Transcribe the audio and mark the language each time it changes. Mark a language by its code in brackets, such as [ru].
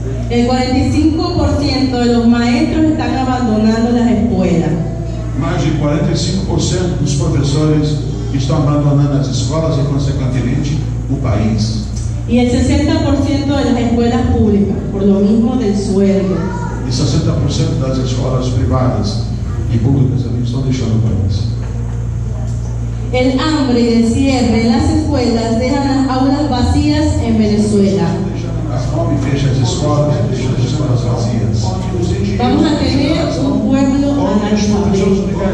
[es] El 45% de los maestros están abandonando las escuelas. [pt] Mais de 45% dos professores estão abandonando as escolas e, consequentemente, o país. [es] Y el 60% de las escuelas públicas, por lo mismo del sueldo. [pt] E 60% das escolas privadas e públicas também estão deixando o país. [es] El hambre y el cierre en las escuelas dejan las aulas vacías en Venezuela. [pt] A fome fecha as escolas e deixa as escolas vazias. [es] Vamos a tener un pueblo analfabeto.